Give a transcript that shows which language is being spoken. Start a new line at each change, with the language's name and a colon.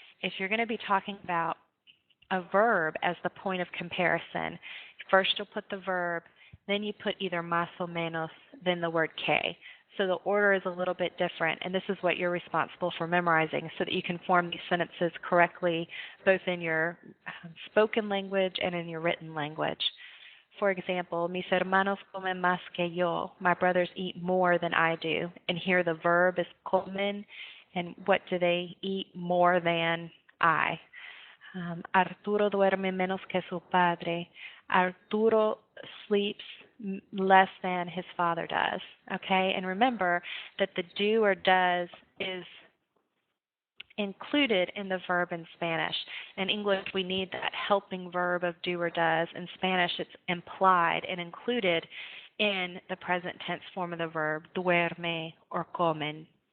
English: If you're going to be talking about a verb as the point of comparison, first you'll put the verb, then you put either más o menos, then the word que. So the order is a little bit different, and this is what you're responsible for memorizing so that you can form these sentences correctly both in your spoken language and in your written language. For example,
Spanish: mis hermanos comen más que yo.
English: My brothers eat more than I do. And here the verb is comen. And what do they eat? More than I.
Spanish: Arturo duerme menos que su padre.
English: Arturo sleeps less than his father does. Okay? And remember that the do or does is included in the verb in Spanish. In English, we need that helping verb of do or does. In Spanish, it's implied and included in the present tense form of the verb, duerme or comen.